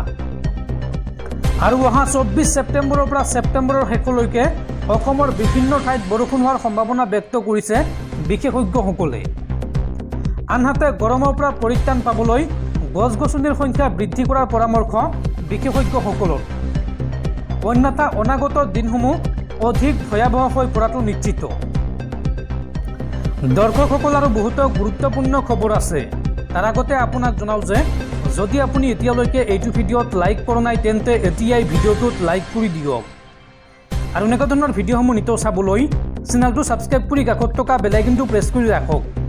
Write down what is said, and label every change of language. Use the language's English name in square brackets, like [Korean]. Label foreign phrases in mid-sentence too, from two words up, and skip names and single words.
[Assamese] আৰু অহা 24 ছেপ্টেম্বৰৰ পৰা ছেপ্টেম্বৰৰ শেষলৈকে অসমৰ বিভিন্ন ঠাইত বৰষুণ হোৱাৰ সম্ভাৱনা ব্যক্ত কৰিছে বিশেষজ্ঞসকলে। আনহাতে গৰমৰ পৰা পৰিত্ৰাণ পাবলৈ গছ-গছনিৰ সংখ্যা বৃদ্ধি কৰাৰ পৰামৰ্শ বিশেষজ্ঞসকলৰ। অন্যথা অনাগত দিনসমূহ অধিক ভয়াৱহ হৈ পৰাটো নিশ্চিত। দৰ্শকসকল আৰু বহুত গুৰুত্বপূৰ্ণ খবৰ আছে। তাৰ আগতে আপোনাক জনাও যে যদি আপুনি এতিয়ালৈকে এইটো ভিডিঅ'ত লাইক কৰা নাই তেন্তে এতিয়াই ভিডিঅ'টোত লাইক কৰি দিয়ক আৰু এনেকুৱা ধৰণৰ ভিডিঅ'সমূহ নিতৌ চাবলৈ চেনেলটো ছাবস্ক্ৰাইব কৰি কাষত থকা [English] bell icon [Assamese] প্ৰেছ কৰি ৰাখক।